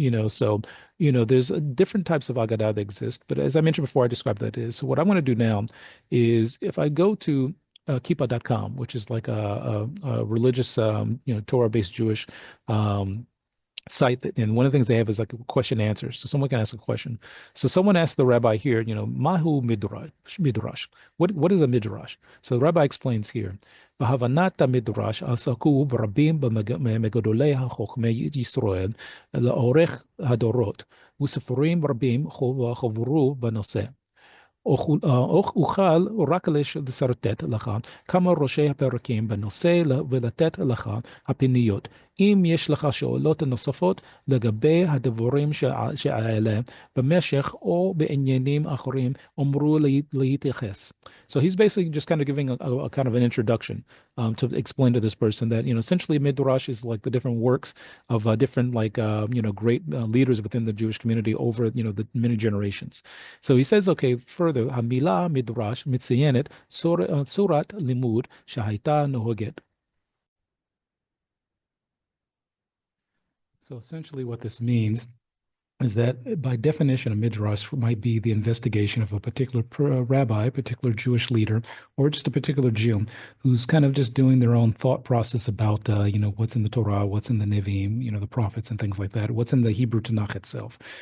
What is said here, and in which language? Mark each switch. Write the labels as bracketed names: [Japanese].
[English] So there's different types of Agadah that exist, but as I mentioned before, I described that is. So what I want to do now is if I go to Kippah.com, which is like a religious, Torah-based Jewish site and one of the things they have is like question answers. So someone can ask a question. So someone asked the rabbi here, [Hebrew] Mahu midrash. [English] What is a midrash? So the rabbi explains here. [Hebrew] בהבנת המדרש עסקו ברבים מגדולי חכמי ישראל לאורך הדורות, וספרים רבים חברו בנושא. אוכל רק לשרטט לך כמה ראשי הפרקים בנושא ולתת לך הפניות. אם יש לך שאלות נוספות לגבי הדברים שהאלה במשך או בעניינים אחרים, אמרו להתייחס. [English] So he's basically just kind of giving a kind of an introduction to explain to this person that, essentially Midrash is like the different works of different like, great leaders within the Jewish community over, the many generations. So he says, okay, further, [Hebrew] המילה מידרש מציינת צורת לימוד שהייתה נוהגת. [English] So essentially what this means is that by definition, a midrash might be the investigation of a particular rabbi, a particular Jewish leader, or just a particular Jew who's kind of just doing their own thought process about, what's in the Torah, what's in the Nevi'im, the prophets and things like that, what's in the Hebrew Tanakh itself.